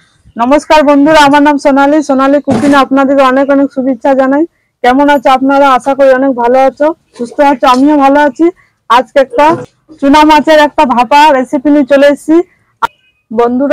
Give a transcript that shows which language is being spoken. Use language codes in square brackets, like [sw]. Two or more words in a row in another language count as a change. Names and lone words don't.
[bn] নমস্কার বন্ধুরা আমার নাম সোনালী সোনালী কুকিং আপনাদেরকে অনেক অনেক শুভেচ্ছা জানাই। কেমন আছো আপনারা? আশা করি অনেক ভালো আছো, সুস্থ আছো। আমিও ভালো আছি। আজকে একটা চুনা মাছের একটা ভাপা রেসিপি নিয়ে চলে এসেছি বন্ধুরা।